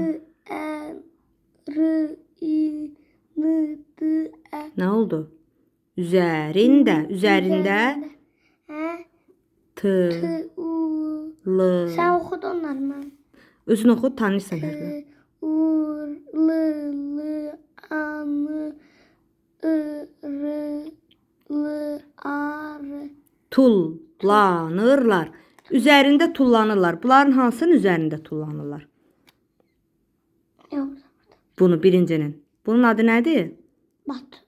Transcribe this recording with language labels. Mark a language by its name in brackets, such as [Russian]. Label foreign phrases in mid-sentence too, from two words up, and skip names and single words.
[Azerbaijani] R-I-N-D-E. Nə oldu? Üzərində. Üzərində. T. L. Sən oxud onları mən. Özün oxu, tanırsan hərfi. U-R-L-L-A-N-I-R-L-A-R. Tullanırlar. Üzərində tullanırlar. Bunların hansının üzərində tullanırlar? Yox. Bunu birincinin. Bunun adı nədir? Batut.